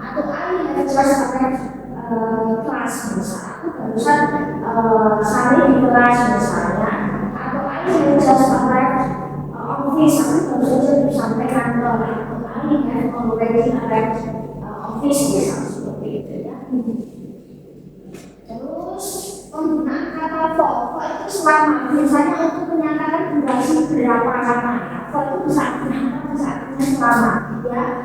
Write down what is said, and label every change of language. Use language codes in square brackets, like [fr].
[id] Atau [en] I have just arrived [id] kelas misal. Aku barusan sampai di kelas misalnya. Atau [en] I have just arrived office. [id] Aku barusan sampai kantor. Atau [en] I have already arrived office [id] misal seperti itu ya. Terus penggunaan kata for itu selama misalnya untuk menyatakan durasi berapa lama ya, for itu bisa selama ya.